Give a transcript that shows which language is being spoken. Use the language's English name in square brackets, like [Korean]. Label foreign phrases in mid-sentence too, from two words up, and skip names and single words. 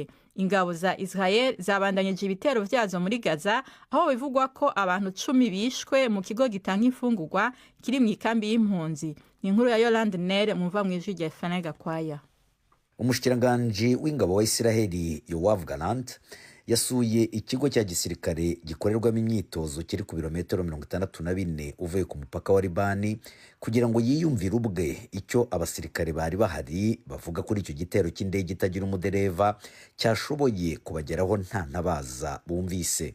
[Rundi] Ingabo za Israel zabandanyije ibitero vyazo muri Gaza aho bivugwa ko abantu 10 bishwe mu kigo gitanga imfungurwa kiri mu ikambi y'impunzi. Ni inkuru ya Yolande Nere muva mu ijwi rya Fanega Kwaya. Umushikiranganji w'ingabo wa Israel Yoav Gallant yasuye ikigo cya gisirikare gikorerwamo imyitozo kiri ku birometero 64 uvuye ku mupaka wa Libani kugira ngo yiyumvire ubwe icyo abasirikare bari bahari bavuga kuri icyo gitero cy'indege itagira umudereva cyashoboye kubageraho nta ntabaza bumvise.